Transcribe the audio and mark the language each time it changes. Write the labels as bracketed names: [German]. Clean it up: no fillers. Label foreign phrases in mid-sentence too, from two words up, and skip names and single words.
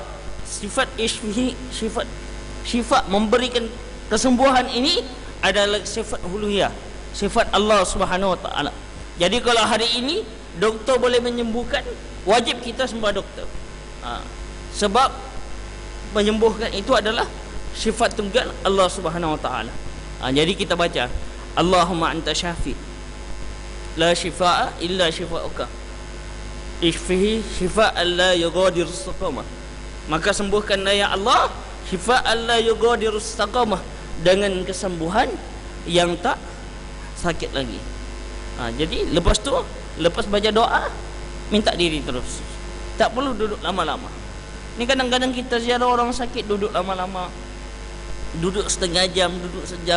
[Malay] Sifat isfihi, sifat memberikan kesembuhan ini adalah sifat uluhiyah, sifat [Arabic] الله سبحانه وتعالى. [Malay] Jadi kalau hari ini doktor boleh menyembuhkan, wajib kita sembah doktor. Sebab menyembuhkan itu adalah sifat tunggal [Arabic] الله سبحانه وتعالى. [Malay] Jadi kita baca [Arabic] اللهم أنت الشافي لا شفاء إلا شفاؤك اشفه شفاء لا يغادر سقما. [Malay] Maka sembuhkanlah [Arabic] يا الله شفاء لا يغادر سقما, [Malay] dengan kesembuhan yang tak sakit lagi. Jadi lepas tu, lepas baca doa, minta diri terus, tak perlu duduk lama-lama. Ni kadang-kadang kita ziarah orang sakit duduk lama-lama, duduk setengah jam, duduk sejam.